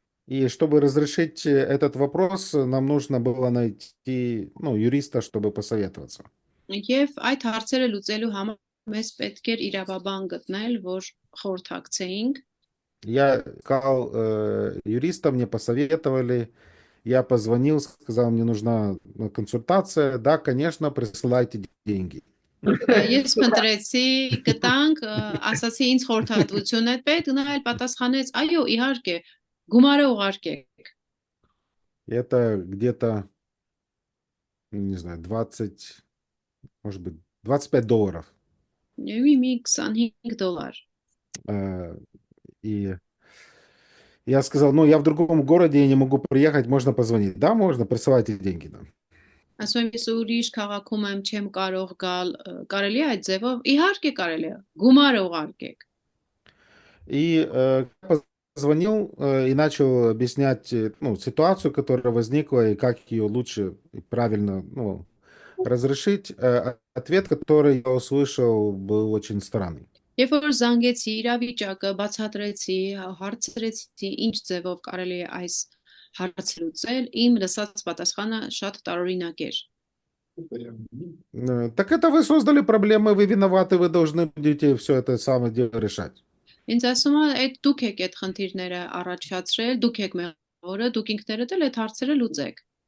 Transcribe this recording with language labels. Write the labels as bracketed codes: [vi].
[ru] И чтобы разрешить этот вопрос, нам нужно было найти, юриста, чтобы посоветоваться. [hy] Եվ այդ հարցերը լուծելու համար մեզ պետք էր իրավաբան գտնել, որ խորհրդակցեինք։ [ru] Я искал юриста, мне посоветовали, я позвонил, сказал, мне нужна консультация. Да, конечно, присылайте деньги. [hy] Ես փնտրեցի, գտանք, ասացի ինձ խորհրդատվություն է պետք, նա էլ պատասխանեց, այո, իհարկե, գումարը ուղարկեք։ [ru] Это где-то, не знаю, 20, может быть, $25. [hy] Եվ մի $25։ [ru] Э, И я сказал, я в другом городе, я не могу приехать, можно позвонить. Да, можно, присылайте деньги нам. [hy] Ասում եմ, ես ուրիշ քաղաքում եմ, չեմ կարող գալ, կարելի է այդ ձևով, իհարկե կարելի է, գումարը уղարկեք։ [ru] И позвонил и начал объяснять ситуацию, которая возникла, и как ее лучше и правильно разрешить. Ответ, который я услышал, был очень странный. [hy] Երբ որ զանգեցի, իրավիճակը բացատրեցի, հարցրեցի, ինչ ձևով կարելի է այս հարցը լուծել, իմ լսած պատասխանը շատ տարօրինակ էր։ [ru] Так это вы создали проблемы, вы виноваты, вы должны будете все это самое дело решать. [hy] Ինձ ասում է, այդ դուք եք այդ խնդիրները առաջացրել, դուք եք մեղավորը, դուք ինքներդ էլ այդ հարցերը լուծեք։